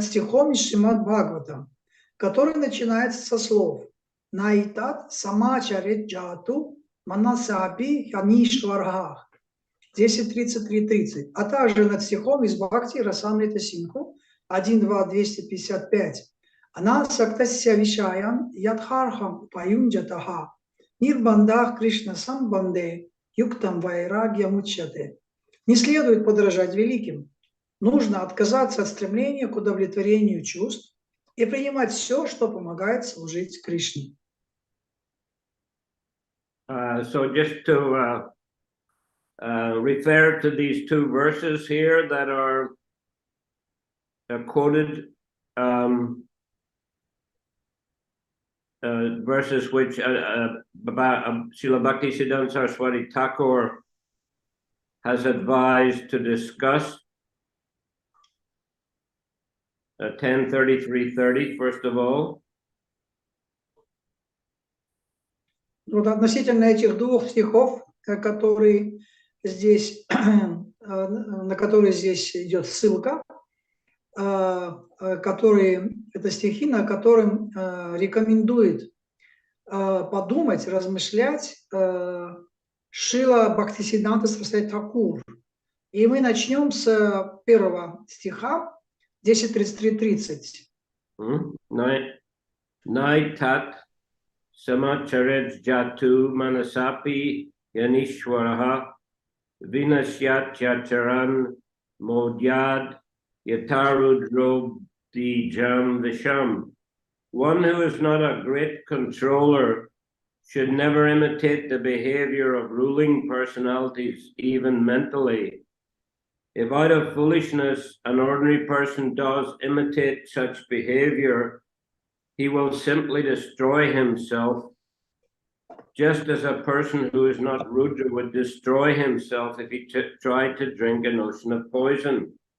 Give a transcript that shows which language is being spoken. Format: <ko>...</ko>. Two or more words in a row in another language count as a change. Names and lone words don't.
<ru>стихом из Шримад Бхагаватам, который начинается со слов</ru> <sa>«नैतत् समाचरेत् जातु मनसापि ह्यनीश्वरः»</sa> <ru>10.33.30, а также над стихом из Бхакти Расамрита Синху 1.2.255</ru> <sa>«अनासक्तस्य विषयान् यथार्हम् उपयुञ्जतः निर्बन्धः कृष्णसम्बन्धे युक्तं वैराग्यम् उच्यते».</sa> <ru>Не следует подражать великим. Нужно отказаться от стремления к удовлетворению чувств и принимать все, что помогает служить Кришне.</ru> <en>So just to refer to these two verses here that are quoted, verses which Srila Bhakti Siddhanta Saraswati Thakur has advised to discuss. 10:33:30, first of all.</en> <ru>Вот относительно этих двух стихов, которые здесь, на которые здесь идет ссылка, которые, это стихи, на которым рекомендует подумать, размышлять Шрила Бхактисиддханта Сарасвати Тхакур. И мы начнем с первого стиха, 10.33.30.</ru> <sa>नैतत् समाचरेज्जातु मनसापि ह्यनीश्वरः विनश्यत्याचरन् मौढ्याद्यथारुद्रोऽब्धिजं विषम्.</sa> <en>One who is not a great controller should never imitate the behavior of ruling personalities, even mentally. If out of foolishness an ordinary person does imitate such behavior, he will simply destroy himself, just as a person who is not Rudra would destroy himself if he tried to drink an ocean of poison.</en>